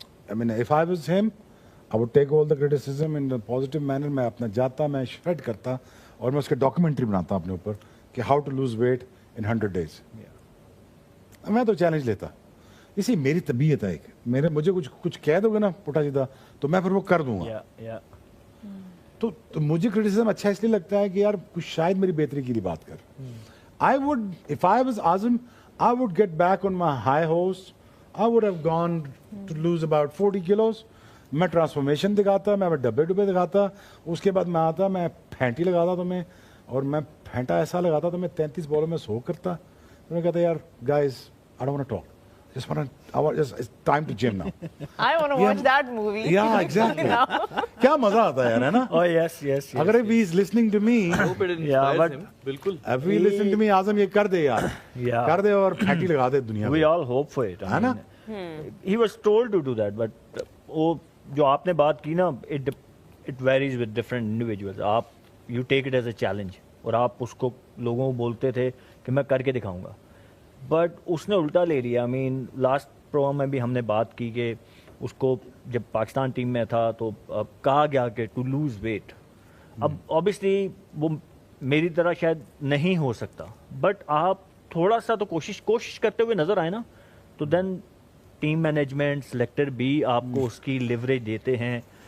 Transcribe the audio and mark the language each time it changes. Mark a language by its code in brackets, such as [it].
[en] I mean if I was him I would take all the criticism in a positive manner. [ur] میں اپنا جاتا, میں شریڈ کرتا, اور میں اس کے ڈاکومنٹری بناتا اپنے اوپر کہ [en] How to lose weight in 100 days. [ur] میں تو چیلنج لیتا. اسی میری طبیعت ہے ایک, مجھے کچھ کہہ دو گے نا پٹا سیدھا تو میں پھر وہ کر دوں گا. تو مجھے کرٹیسزم اچھا اس لیے لگتا ہے کہ یار کچھ شاید میری بہتری کے لیے بات کر. [en] I would, if I was Azam, I would get back on my high horse. I would have gone to lose about 40 kilos. [ur] میں ٹرانسفارمیشن دکھاتا, میں ڈبے دکھاتا, اس کے بعد میں آتا, میں پھینٹی لگاتا تو میں, اور میں پھینٹا ایسا لگاتا تو میں 33 بالوں میں 100 کرتا. تو میں کہتا یار [en] guys I don't want to talk. It's time to gym now. I want to watch that movie. Yeah, exactly. [ur] کیا مزہ آتا ہے یار, ہے نا. [en] Oh yes. اگر if he is listening to me, [ur] بالکل, [en] if he listen to me, [ur] اعظم یہ کر دے یار, کر دے اور پھینٹی لگا دے دنیا میں. [en] We all hope for it. [ur] ہے نا. [en] He was told to do that, but [ur] وہ جو آپ نے بات کی نا, [en] it varies with different individuals. [ur] آپ [en] you take it as a challenge, [ur] اور آپ اس کو لوگوں کو بولتے تھے کہ میں کر کے دکھاؤں گا, بٹ اس نے الٹا لے لیا. I mean لاسٹ پروگرام میں بھی ہم نے بات کی کہ اس کو جب پاکستان ٹیم میں تھا تو کہا گیا کہ ٹو لوز ویٹ. اب obviously وہ میری طرح شاید نہیں ہو سکتا, بٹ آپ تھوڑا سا تو کوشش کرتے ہوئے نظر آئے نا, تو دین ٹیم مینجمنٹ سلیکٹر بھی آپ کو اس کی لیوریج دیتے ہیں.